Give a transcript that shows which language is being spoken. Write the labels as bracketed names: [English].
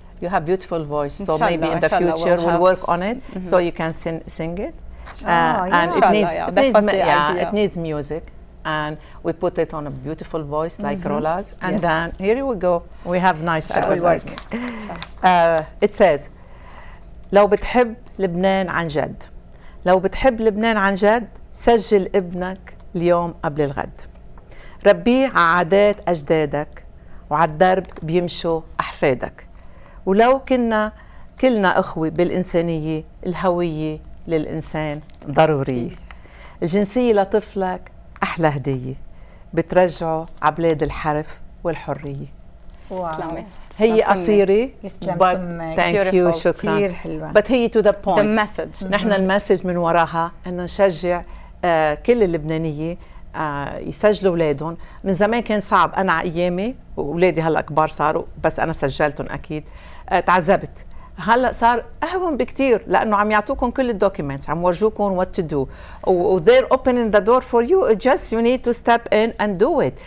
[English] You have beautiful voice, so maybe in the future we'll work on it, so you can sing it. And it needs music, and we put it on a beautiful voice like Roula's, and then here we go. We have nice advertising. It says, [Arabic] لو بتحب لبنان عن جد، لو بتحب لبنان عن جد، سجل ابنك اليوم قبل الغد. ربيه على عادات أجدادك، وعلى الدرب بيمشوا أحفادك. ولو كنا كلنا أخوة بالإنسانية، الهوية للإنسان ضرورية. الجنسية لطفلك أحلى هدية، بترجعه عبلاد الحرف والحرية. واو. هي قصيرة [English] but thank you [Arabic] شكرا كثير حلوة. [English] but [Arabic] هي [English] to the point. The message. [Arabic] نحن المسج من وراها إنه نشجع كل اللبنانية يسجلوا أولادهم. من زمان كان صعب، أنا على أيامي وأولادي هلا كبار صاروا، بس أنا سجلتهم أكيد. تعذبت. هلا صار اهون بكتير، لانه عم يعطوكم كل الدوكيومنتس، عم ورجوكم [English] what to do. they're opening the door for you. Just you need to step in and do it.